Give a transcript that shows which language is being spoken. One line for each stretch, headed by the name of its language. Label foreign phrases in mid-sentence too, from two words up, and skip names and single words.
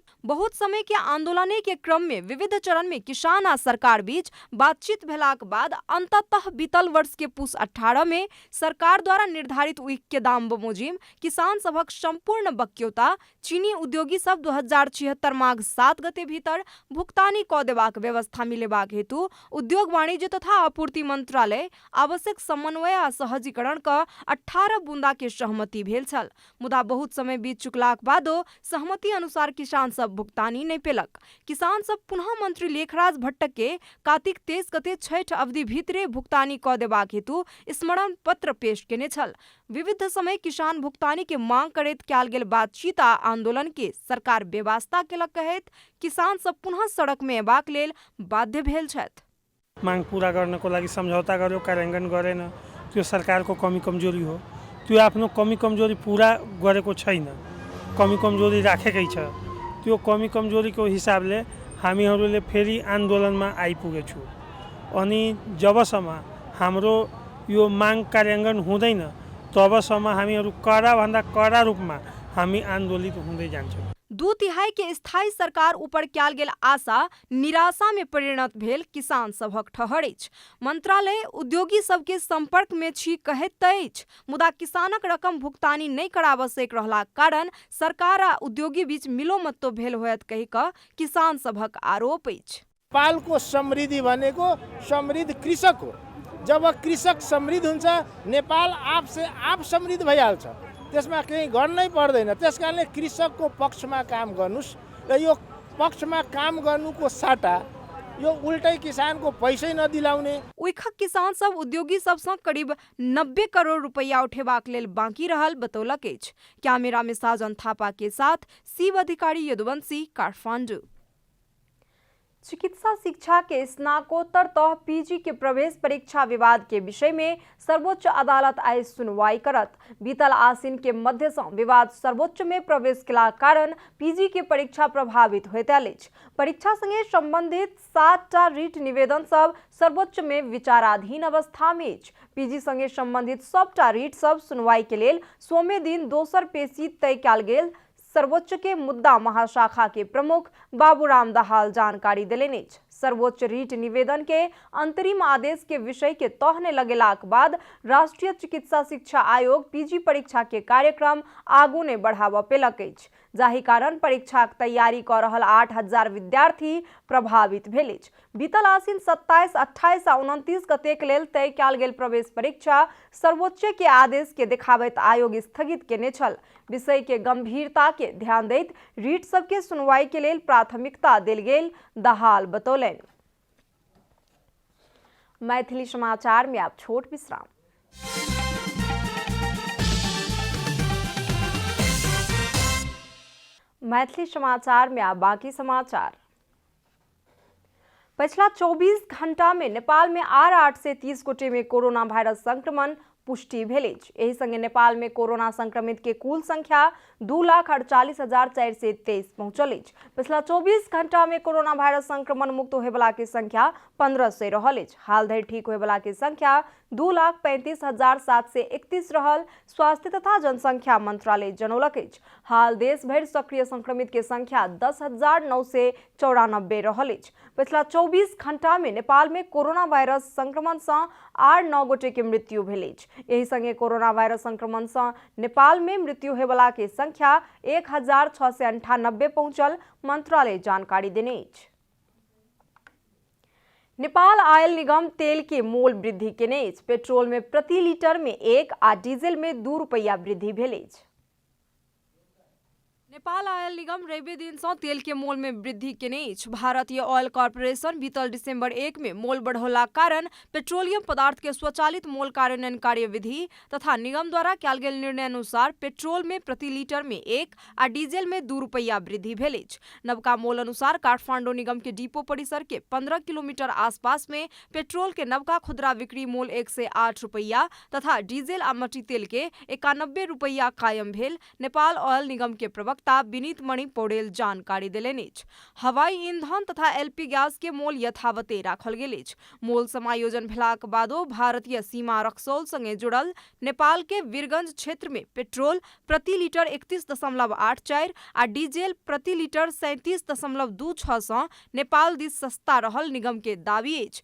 Maithili: बहुत समय के आंदोलने के क्रम में विविध चरण में किसान आ सरकार बीच बातचीत भेलाक बाद अंततः बीतल वर्ष के पूस 18 में सरकार द्वारा निर्धारित उइख के दाम बमोजिम किसान सभक संपूर्ण बक्यौता चीनी उद्योगी सब 2076 माघ 7 गते भीतर भुगतानी क देबाक व्यवस्था मिलेबाक हेतु उद्योग वाणिज्य तथा आपूर्ति मंत्रालय आवश्यक समन्वय आ सहजीकरण क 18 बुंदा के सहमति भेल छल। मुदा बहुत समय बीत चुकलाक बादो सहमति अनुसार किसान सब भुगतानी नहीं पेलक। किसान सब पुनः मंत्री लेखराज भट्ट के कार्तिक 23 गते छठ अवधि भीतरे भुगतानी क देबाक हेतु स्मरण पत्र पेश केने छल। विविध समय किसान भुगतानी के मांग करैत कयल गेल बातचीत आ आंदोलन के सरकार बेवास्ता केलक कहैत किसान सब पुनः सड़क में एबाक लेल बाध्य भेल छथि।
Nepali: मांग पूरा गर्नको लागि सम्झौता गर्यो, कार्यान्वयन गरेन। त्यो सरकारको कमी कमजोरी हो। त्यो आफ्नो कमी कमजोरी पूरा गरेको छैन, कमी कमजोरी राखेकै छ। त्यो कमी कमजोरीको हिसाबले हामीहरूले फेरि आन्दोलनमा आइपुगेछौँ। अनि जबसम्म हाम्रो यो माग कार्यान्वयन हुँदैन तबसम्म हामीहरू कडाभन्दा कडा रूपमा हामी आन्दोलित हुँदै जान्छौँ।
Maithili: 2/3 के स्थायी सरकार ऊपर कयल गेल आशा निराशा में परिणत भेल किसान सभक ठहर अछि। मंत्रालय उद्योगी सबके संपर्क में छी कहैत अछि, मुदा किसानक रकम भुगतानी नहीं करावश्यक रहलाक कारण सरकार आ उद्योगी बीच मिलोमत्तो भेल होयत कहि क किसान सभक आरोप अछि।
Nepali: नेपालको समृद्धि भनेको समृद्ध कृषक हो। जब कृषक समृद्ध हुन्छ नेपाल आपसे आप समृद्ध भइहाल्छ। त्यसमा केही गर्नै पर्दैन। त्यसकारणले कृषकको पक्षमा काम गर्नुस् र यो पक्षमा काम गर्नुको साटा यो उल्टै किसानको पैसै नदिलाउने।
Maithili: उइखक किसान सब उद्योगी सबसँ करीब 90 करोड़ रुपया उठेबाक लेल बाँकी रहल बतौलक अछि। कैमरा में साजन थापा के साथ शिव अधिकारी, यदुवंशी, काठमांडू। चिकित्सा शिक्षा के स्नाकोत्तर तह पीजी के प्रवेश परीक्षा विवाद के विषय में सर्वोच्च अदालत आई सुनवाई करत। बीतल आसिन के मध्य से विवाद सर्वोच्च में प्रवेश केला कारण पीजी के परीक्षा प्रभावित होइत अछि। परीक्षा संगे संबंधित 7टा रीट निवेदन सब सर्वोच्च में विचाराधीन अवस्था में अछि। पीजी संगे संबंधित सबटा रीट सब सुनवाई के लेल सोमे दिन दोसर पेशी तय कयल गेल। सर्वोच्च के मुद्दा महाशाखा के प्रमुख बाबूराम दाहाल जानकारी देलनि। सर्वोच्च रीट निवेदन के अंतरिम आदेश के विषय के तहने लगेलाक बाद राष्ट्रीय चिकित्सा शिक्षा आयोग पीजी परीक्षा के कार्यक्रम आगू ने बढ़ावा पेलक अछि, जाहि कारण परीक्षा के तैयारी क रहल 8000 विद्यार्थी प्रभावित भेल अछि। बीतल आसिन 27, 28 आ 29 गतेक लेल तय कयल गेल प्रवेश परीक्षा सर्वोच्च के आदेश के देखाबैत आयोग स्थगित केने छल। विषय के गंभीरता के ध्यान दैत रीट सबके सुनवाई के लेल प्राथमिकता देल गेल दाहाल बतौलनि। मैथिली समाचार में आप छोट विश्राम। मैथिली समाचार में आप बाकी समाचार। पिछला 24 घंटा में नेपाल में आर 830 गोटे में कोरोना वायरस संक्रमण पुष्टि भेल अछि। एहि संगे नेपाल में कोरोना संक्रमित के कुल संख्या 2,48,423 पहुंचल अछि। पिछला 24 घंटा में कोरोना वायरस संक्रमण मुक्त होए वाला के संख्या 1500 रहल अछि। हाल धरि ठीक होए वाला के संख्या 2,35,731 रहल। स्वास्थ्य तथा जनसंख्या मंत्रालय जनौलक अछि। हाल देश भरि सक्रिय संक्रमित के संख्या 10,994 रहल अछि। पिछला 24 घंटा में नेपाल में कोरोना वायरस संक्रमण से आर 9 गोटे के मृत्यु भेल अछि। एहि संगे कोरोना वायरस संक्रमण से नेपाल में मृत्यु होए वाला के संख्या 1,698 पहुंचल, मंत्रालय जानकारी देने अछि। नेपाल आयल निगम तेल के मोल वृद्धि केने अछि। पेट्रोल में प्रति लीटर में 1 आ डीजल में 2 रुपया वृद्धि भेल अछि। नेपाल आयल निगम रवि दिन से तेल के मोल में वृद्धि केने अछि। भारतीय ऑयल कॉर्पोरेशन बीतल दिसंबर 1 में मोल बढ़ौला कारण पेट्रोलियम पदार्थ के स्वचालित मोल कार्यान्वयन कार्यविधि तथा निगम द्वारा कयल गेल निर्णय अनुसार पेट्रोल में प्रति लीटर में 1 आ डीजल में 2 रुपया वृद्धि भेल अछि। नवका मोल अनुसार काठमांडू निगम के डिपो परिसर के 15 किलोमीटर आसपास में पेट्रोल के नवका खुदरा बिक्री मूल 108 रुपया तथा डीजल आ मटी तेल के 91 रुपया कायम भेल। नेपाल ऑयल निगम के प्रवक्ता विनीत मणि पौडेल जानकारी देलनि अछि। हवाई ईंधन तथा एलपी गैस के मोल यथावते राखल गेल अछि। मोल समायोजन भेलाक बादो भारतीय सीमा रक्सौल संगे जुड़ल नेपाल के वीरगंज क्षेत्र में पेट्रोल प्रति लीटर 31.84 आ डीजल प्रति लीटर 37.26 से नेपाल दिस सस्ता रहल निगम के दावी अछि।